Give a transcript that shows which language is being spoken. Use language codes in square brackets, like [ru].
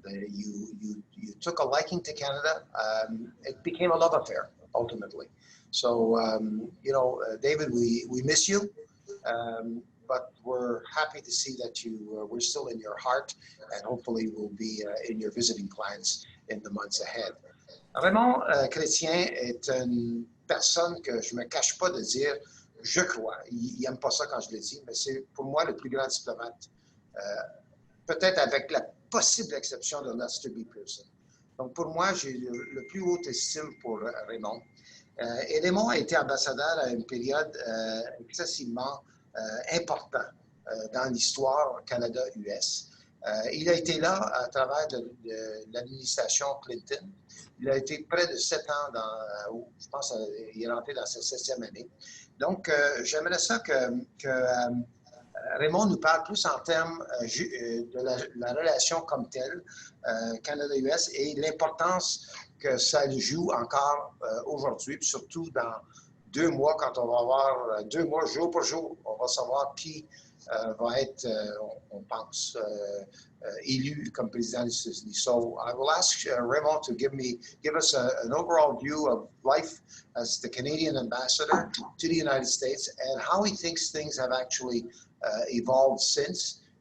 [en] You took a liking to Canada. It became a love affair, ultimately. So, you know, David, we miss you, but we're happy to see that we're still in your heart, and hopefully we'll be in your visiting plans in the months ahead. [fr] Raymond Chrétien est une personne que je me cache pas de dire, je crois, il aime pas ça quand je le dis, mais c'est pour moi le plus grand diplomate, peut-être avec la possible exception de Lester B. Pearson. Donc pour moi, j'ai le plus haute estime pour Raymond. Et Raymond a été ambassadeur à une période excessivement importante dans l'histoire Canada-US. Il a été là à travers l'administration Clinton. Il a été près de 7 ans, je pense qu'il est rentré dans sa 7e année. Donc, j'aimerais ça que Raymond nous parle plus en termes de la relation comme telle, Canada-US, et l'importance que ça joue encore aujourd'hui, puis surtout dans 2 mois, quand on va avoir 2 mois, jour pour jour, on va savoir qui va être, on pense, élu comme président des États-Unis. [en] So I will ask Raymond to give us an overall view of life as the Canadian ambassador to the United States and how he thinks things have actually evolved since.